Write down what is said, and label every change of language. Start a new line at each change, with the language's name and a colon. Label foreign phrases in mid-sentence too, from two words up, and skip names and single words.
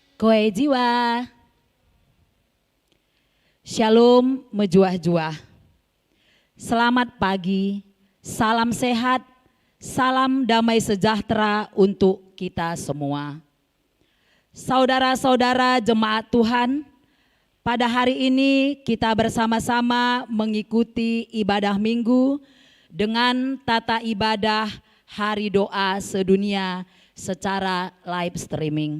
Indonesian: Ahoy jiwa. Shalom mejuah-juah. Selamat pagi, salam sehat, salam damai sejahtera untuk kita semua. Saudara-saudara jemaat Tuhan, pada hari ini kita bersama-sama mengikuti ibadah minggu dengan tata ibadah Hari Doa Sedunia secara
English: live streaming.